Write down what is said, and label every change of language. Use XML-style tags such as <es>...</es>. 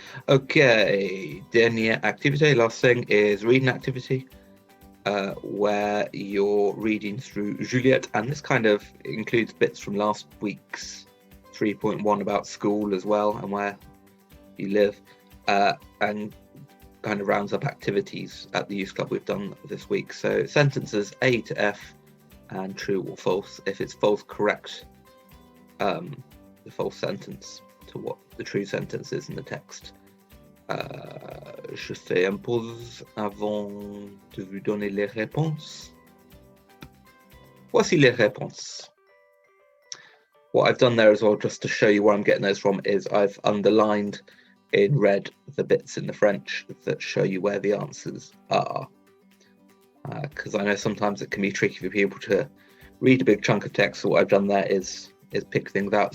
<en>Okay,</en> <fr>dernière activité,</fr> <en>last thing is reading activity, where you're reading through Juliet, and this kind of includes bits from last week's 3.1 about school as well and where you live, and kind of rounds up activities at the youth club we've done this week. So sentences A to F and true or false. If it's false, correct the false sentence to what the true sentence is in the text.</en> <fr>je fais une pause avant de vous donner les réponses. Voici les réponses.</fr> <en>What I've done there as well, just to show you where I'm getting those from, is I've underlined in red the bits in the French that show you where the answers are. Because I know sometimes it can be tricky for people to read a big chunk of text, so what I've done there is pick things out.</en>